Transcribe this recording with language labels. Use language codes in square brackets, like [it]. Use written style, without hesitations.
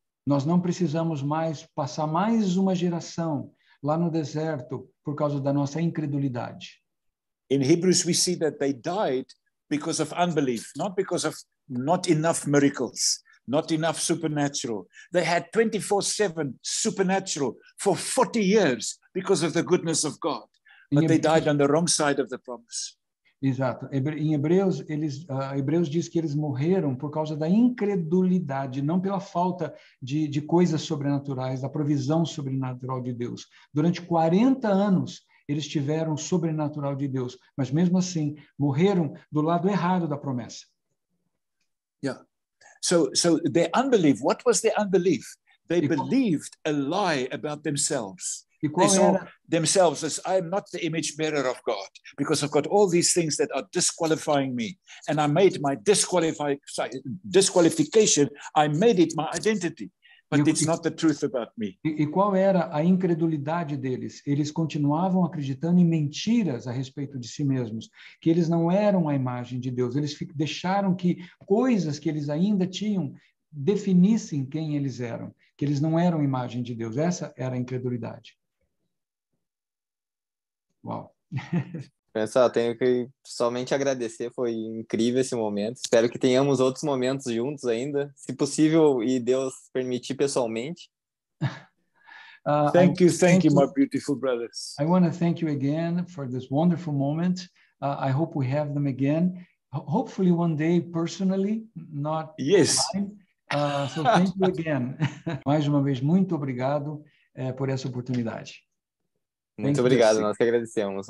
[pt] Nós não precisamos mais passar mais uma geração lá no deserto por causa da nossa incredulidade. [en] In Hebrews we see that they died because of unbelief, not because of not enough miracles, not enough supernatural. They had 24/7 supernatural for 40 years because of the goodness of God, but they died on the wrong side of the promise. [pt] Exato. Em Hebreus, Hebreus diz que eles morreram por causa da incredulidade, não pela falta de coisas sobrenaturais, da provisão sobrenatural de Deus. Durante 40 anos, eles tiveram o sobrenatural de Deus, mas mesmo assim, morreram do lado errado da promessa. [en] Yeah. So their unbelief, what was their unbelief? They believed a lie about themselves. They saw themselves as, I am not the image bearer of God because I've got all these things that are disqualifying me. And I made my disqualification, I made it my identity. But it's not the truth about me. [pt] E qual era a incredulidade deles? Eles continuavam acreditando em mentiras a respeito de si mesmos, que eles não eram a imagem de Deus. Eles deixaram que coisas que eles ainda tinham definissem quem eles eram, que eles não eram a imagem de Deus. Essa era a incredulidade. Uau. Pessoal, tenho que somente agradecer, foi incrível esse momento. Espero que tenhamos outros momentos juntos ainda, se possível e Deus permitir pessoalmente. [en] Thank you, my beautiful brothers. I want to thank you again for this wonderful moment. I hope we have them again. Hopefully one day personally, not Yes. online. So thank you again. [pt] Mais uma vez, muito obrigado por essa oportunidade. Muito obrigado, nós que agradecemos.